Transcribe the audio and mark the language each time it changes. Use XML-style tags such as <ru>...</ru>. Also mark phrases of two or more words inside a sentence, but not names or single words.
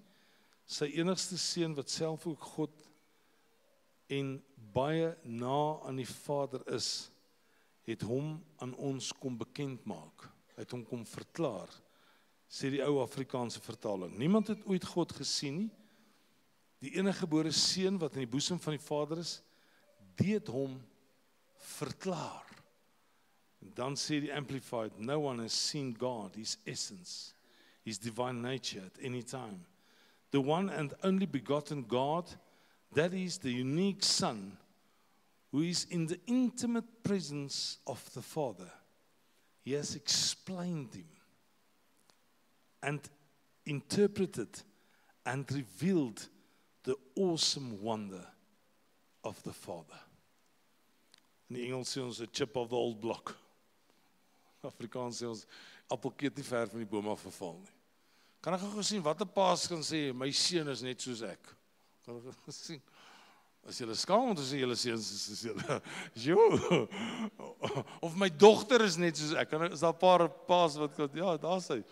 <af>Sy enigste seun wat self ook God en baie na aan die Vader is, het hom aan ons kom bekend maak. Hy het hom kom verklaar, sê die ou Afrikaanse vertaling. Niemand het ooit God gesien nie. Die enige gebore seun wat in die boesem van die Vader is, die het hom verklaar. En dan sê die Amplified,</af> <en>no one has seen God, his essence, his divine nature at any time. The one and only begotten God, that is the unique Son, who is in the intimate presence of the Father. He has explained him and interpreted and revealed the awesome wonder of the Father.</en> <af>In die Engels sê ons</af> <en>a chip of the old block.</en> <af>Afrikaans sê ons appelkeet nie ver van die boom af geval nie. Kan ek gou sien wat 'n paas kan sê, my seun is net soos ek. Kan ek gou sien? As julle skaam om te sê julle seuns is julle. Jo. Of my dogter is net soos ek. Is daar 'n paar paas wat ja, daar's hy.</af>